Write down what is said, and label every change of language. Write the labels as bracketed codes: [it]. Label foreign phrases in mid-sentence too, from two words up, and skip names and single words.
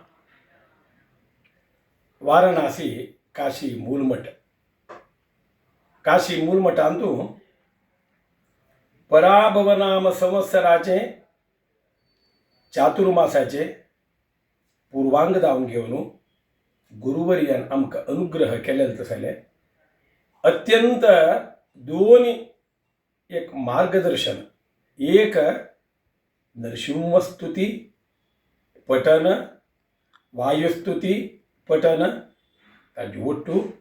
[kok] वाराणसी काशी मूलमठ. काशी मूलमठांतू पराभवनाम संवत्सराचे चातुर्मासाचे पूर्वांग जावन घेवन गुरुवर्यान आमकां अनुग्रह केलेलो तसले अत्यंत दोन्ही एक मार्गदर्शन, एक नरसिंहस्तुती पठन, वायुस्तुती पठन ताजी ಒಟ್ಟು